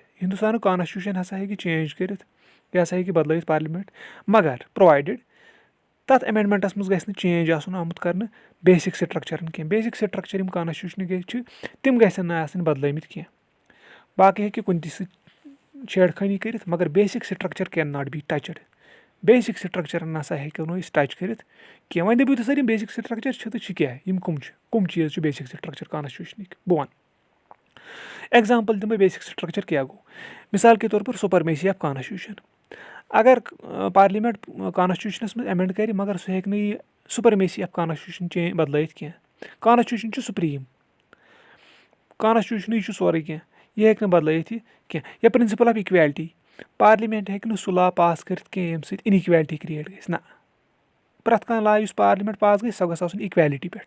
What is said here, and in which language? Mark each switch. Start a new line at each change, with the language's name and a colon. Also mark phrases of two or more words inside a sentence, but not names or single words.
Kashmiri: ہندوستانُک کانسٹِچوٗشن ہسا ہیٚکہِ چینج کٔرِتھ یہِ ہسا ہیٚکہِ بدلٲیِتھ پارلِمنٹ مگر پرووایڈِڈ تتھ ایمینڈمنٹس منٛز گژھِ نہٕ چینج آسُن آمُت کرنہٕ
English: basic structure
Kashmiri: کینٛہہ.
English: basic structure
Kashmiri: یِم کانسٹِچوٗشنٕکۍ چھِ تِم گژھن نہٕ آسٕنۍ بدلٲمٕتۍ کینٛہہ. باقٕے ہیٚکہِ کُنہِ تہِ سۭتۍ چھیڑ خٲنی کٔرِتھ مگر
English: basic structure can not be touched. basic structure
Kashmiri: نسا ہیٚکو نہٕ أسۍ ٹچ کٔرِتھ کینٛہہ. وۄنۍ دٔپِو تُہۍ سر یِم
English: basic structure
Kashmiri: چھِ تہٕ چھِ کیٛاہ یِم کٕم چھِ کٕم چیٖز چھِ
English: basic structure
Kashmiri: کانسٹِچوٗشنٕکۍ بہٕ وَنہٕ. ایگزامپل دِمہٕ بہٕ
English: basic structure
Kashmiri: کیٛاہ گوٚو
Urdu: مِثال کے طور پر
English: supremacy of constitution.
Kashmiri: اگر پارلِمنٹ کانسٹِچوٗشنس منٛز ایمینڈ کرِ مگر سُہ ہیٚکہِ نہٕ یہِ
English: supremacy of constitution
Kashmiri: بدلٲیِتھ کینٛہہ. کانسٹِچوٗشن چھُ سُپریٖم کانسٹِچوٗشنٕے چھُ سورُے کینٛہہ یہِ ہیٚکہِ نہٕ بدلٲیِتھ یہِ کینٛہہ. یا
English: principle of equality
Kashmiri: پارلِمنٹ ہیٚکہِ نہٕ سُہ
English: law pass
Kashmiri: کٔرِتھ کینٛہہ ییٚمہِ سۭتۍ
English: inequality create
Kashmiri: گژھِ نہ پرٛٮ۪تھ کانٛہہ لا یُس پارلِمنٹ پاس گژھِ سۄ گژھِ آسُن اِکویلٹی پٮ۪ٹھ.